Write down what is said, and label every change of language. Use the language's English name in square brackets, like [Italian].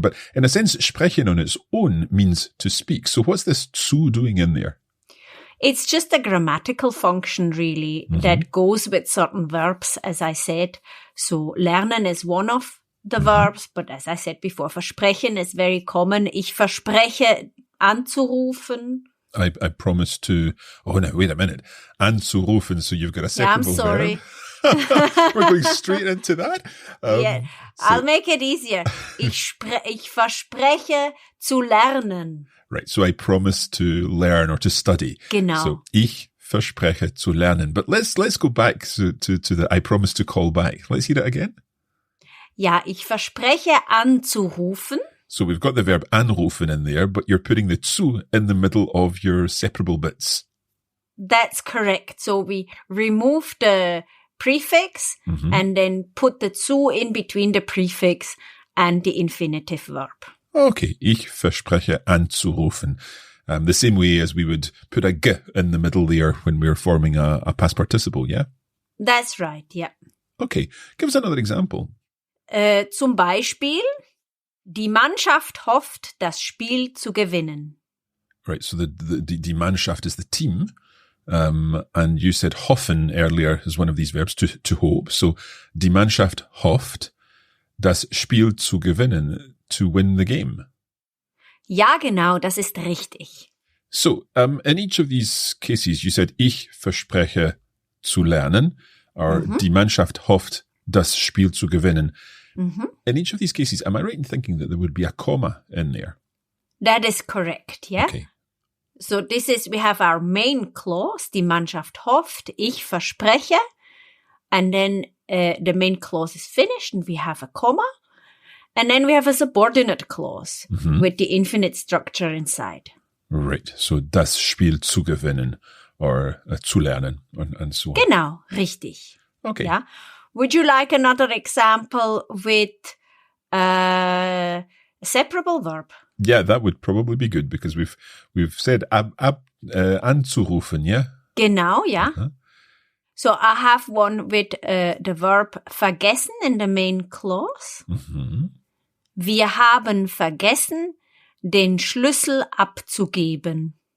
[English] But in a sense, sprechen on its own means to speak. So what's this zu doing in there? It's just a grammatical function, really, that goes with certain verbs, as I said. So lernen is one of the verbs, but as I said before, versprechen is very common. [German] Ich verspreche anzurufen. [English] I promise to... Oh, no, wait a minute. Anzurufen, so you've got a second I'm sorry. verb. We're going straight into that. Yeah, I'll make it easier. [German] Ich verspreche zu lernen. [English] Right, so I promise to learn or to study. [German] Genau. So, ich verspreche zu lernen. [English] But let's go back to the I promise to call back. Let's hear it again. [German] Ja, ich verspreche anzurufen. [English] So we've got the verb anrufen in there, but you're putting the zu in the middle of your separable bits. That's correct. So we remove the prefix and then put the zu in between the prefix and the infinitive verb. [German] Okay, ich verspreche anzurufen. [English] The same way as we would put a g in the middle there when we're forming a past participle, yeah? That's right, yeah. Okay, give us another example. [German] Zum Beispiel, die Mannschaft hofft, das Spiel zu gewinnen. [English] Right, so die Mannschaft is the team. And you said hoffen earlier is one of these verbs, to hope. [German] So, die Mannschaft hofft, das Spiel zu gewinnen, [English] to win the game. [German] Ja, genau, das ist richtig. [English] So, in each of these cases, you said, [German] ich verspreche zu lernen, [English] or [German] die Mannschaft hofft, das Spiel zu gewinnen. [English] In each of these cases, am I right in thinking that there would be a comma in there? That is correct, yeah? Okay. So we have our main clause, [German] die Mannschaft hofft, ich verspreche, [English] and then the main clause is finished and we have a comma. And then we have a subordinate clause with the infinite structure inside. Right. [German] So das Spiel zu gewinnen or zu lernen [English] and so on. [German] Genau, richtig. [English] Okay. Yeah. Would you like another example with a separable verb? Yeah, that would probably be good because we've said anzurufen, yeah? [German] Genau, ja. Uh-huh. [English] So I have one with the verb vergessen in the main clause. Mm-hmm. [German] Wir haben vergessen, den Schlüssel abzugeben.